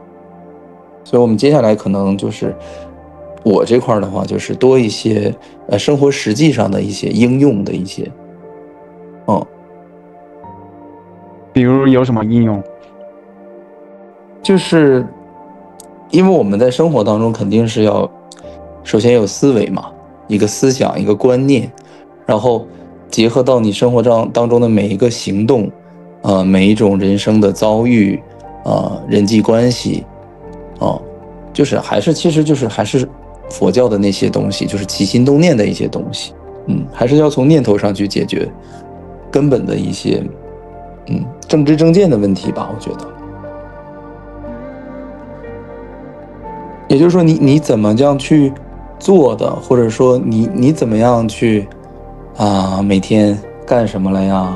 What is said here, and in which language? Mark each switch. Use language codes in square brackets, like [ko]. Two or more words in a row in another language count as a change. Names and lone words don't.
[zh] 所以我們接下來可能就是我這塊的話，就是多一些生活實際上的一些應用的一些，比如有什麼應用？就是因為我們在生活當中肯定是要首先有思維嘛，一個思想，一個觀念，然後結合到你生活當中的每一個行動，每一種人生的遭遇，人際關係，就是其實就是還是佛教的那些東西，就是起心動念的一些東西，還是要從念頭上去解決根本的一些，正知正見的問題吧，我覺得。也就是說你怎麼這樣去做的，或者說你怎麼樣去每天幹什麼了呀？